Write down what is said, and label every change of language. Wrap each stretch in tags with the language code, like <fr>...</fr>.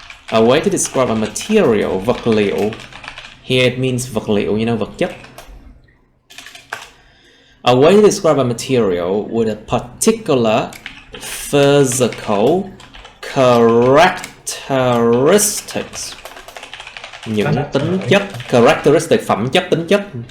<en>A way to describe a material,</en> <vi>vật liệu.</vi> <en>Here it means vật liệu, you know,</en> <vi>vật chất.</vi> <en>A way to describe a material with a particular physical characteristics.</en> <vi>Những tính chất, characteristic, phẩm chất, tính chất.</vi>